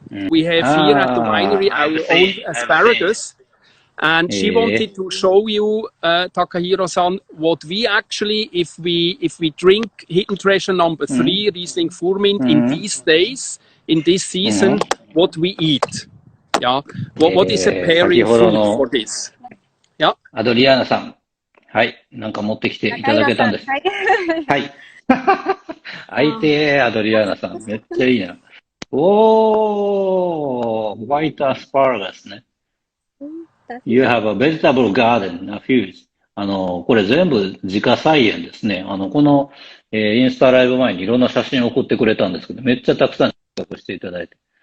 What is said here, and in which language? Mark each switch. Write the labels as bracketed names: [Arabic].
[English] We have here at the winery our own asparagus, and she wanted to show you, Takahiro-san, what we actually, if we drink Hidden Treasure number 3, Riesling Furmint, in these days, in this season, what we eat. Yeah. What is a pairing food for this? Yeah. [Japanese] アドリアーナさん。はい。なんか持ってきていただけたんです。はい。相手、アドリアーナさん。めっちゃいいな。お [English] white asparagus ね。 You have a vegetable garden, a few. [Japanese] これ全部自家菜園ですね。この、インスタライブ前にいろんな写真を送ってくれたんですけど、めっちゃたくさん試作していただいて。